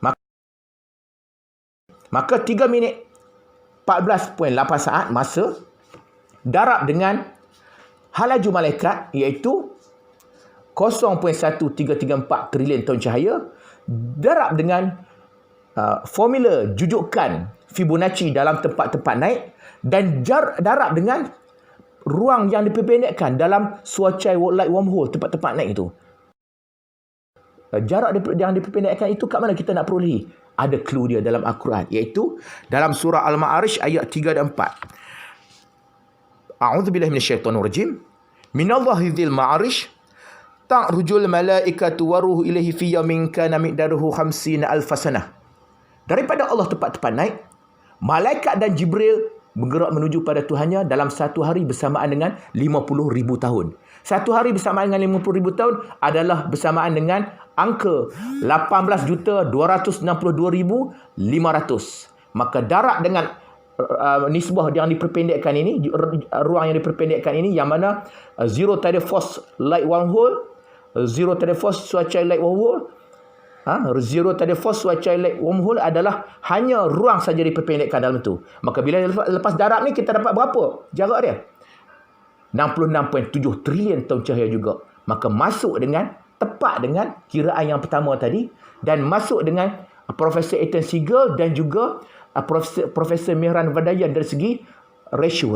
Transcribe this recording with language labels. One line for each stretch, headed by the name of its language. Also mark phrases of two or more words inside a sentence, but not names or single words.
Malay: Maka 3 minit 14.8 saat masa darab dengan hak laju malaikat, iaitu 0.1334 trilion tahun cahaya, darab dengan formula jujukan Fibonacci dalam tempat-tempat naik, dan darab dengan ruang yang diperpendekkan dalam suacai
English: light wormhole,
Malay: tempat-tempat naik itu. Jarak yang diperpendekkan itu kat mana kita nak perolehi? Ada clue dia dalam Al-Quran, iaitu dalam surah Al-Ma'arij ayat 3 dan 4.
Arabic: أعوذ بالله من الشيطان الرجيم. من الله ذي المعارج تعرج الملائكة والروح إليه في يوم كان مقداره 50,000 سنة.
Malay: daripada Allah tepat-tepat naik, malaikat dan Jibril bergerak menuju pada Tuhannya dalam satu hari bersamaan dengan 50,000 tahun. Satu hari bersamaan dengan 50,000 tahun adalah bersamaan dengan angka 18,262,500. Maka darat dengan nisbah yang diperpendekkan ini, ruang yang diperpendekkan ini, yang mana
English: zero tidal force light wormhole, zero tidal force
Malay: cuaca
English: light wormhole, zero tidal force
Malay: cuaca
English: light wormhole
Malay: adalah hanya ruang saja diperpendekkan dalam tu. Maka bila lepas darat ni kita dapat berapa jarak dia? 66.7 trilion tahun cahaya juga. Maka masuk dengan tepat dengan kiraan yang pertama tadi, dan masuk dengan Profesor Ethan Siegel dan juga Profesor Mehran Vadayan dari segi ratio dia.